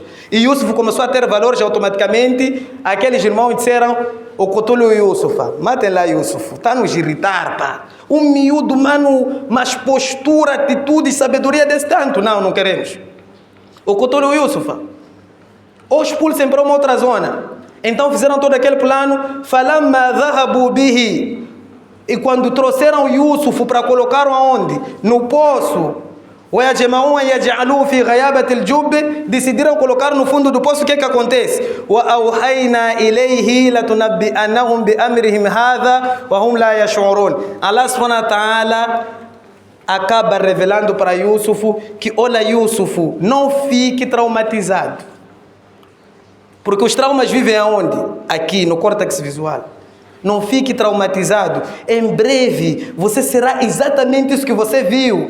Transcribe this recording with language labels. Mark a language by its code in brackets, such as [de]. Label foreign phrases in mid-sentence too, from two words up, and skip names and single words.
[pt] E Yusuf começou a ter valores automaticamente. Aqueles irmãos disseram: [ar] اقتلوا يوسف, [pt] matem lá Yusuf, está a nos irritar, pá. Um miúdo, mano, mas postura, atitude e sabedoria desse tanto. Não, não queremos. [ar] اقتلوا يوسف, [pt] ou expulsem para uma outra zona. Então fizeram todo aquele plano. [ar] فلما ذهبوا به. [pt] E quando trouxeram Yusuf para colocar aonde? No poço. Decidiram colocar no fundo do poço. O que é que acontece? [ar] الله سبحانه وتعالى [pt] acaba revelando para Yusuf que: olha, Yusuf, não fique traumatizado. Porque os traumas vivem aonde? Aqui, no córtex visual. Não fique traumatizado. Em breve, você será exatamente isso que você viu.